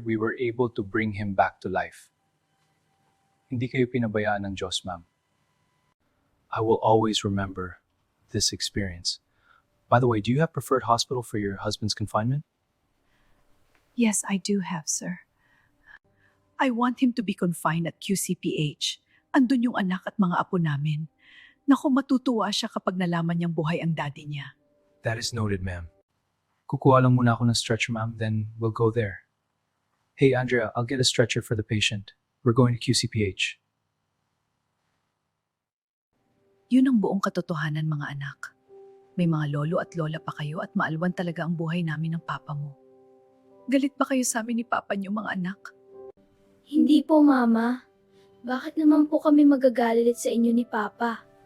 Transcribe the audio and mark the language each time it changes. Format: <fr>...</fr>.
<en>We were able to bring him back to life.</en> <tl>Hindi kayo pinabayaan ng Diyos, ma'am.</tl> <en>I will always remember this experience. By the way, do you have preferred hospital for your husband's confinement? Yes, I do have, sir. I want him to be confined at QCPH.</en> <tl>Andun yung anak at mga apo namin. Naku, matutuwa siya kapag nalaman niyang buhay ang daddy niya.</tl> <en>That is noted, ma'am.</en> <tl>Kukuha lang muna ako ng stretcher,</tl> <en>ma'am, then we'll go there. Hey, Andrea, I'll get a stretcher for the patient. We're going to QCPH.</en> <tl>Yun ang buong katotohanan, mga anak. May mga lolo at lola pa kayo at maalwan talaga ang buhay namin ng papa mo. Galit ba kayo sa amin ni papa niyo, mga anak? Hindi po, Mama. Bakit naman po kami magagalit sa inyo ni Papa?</tl>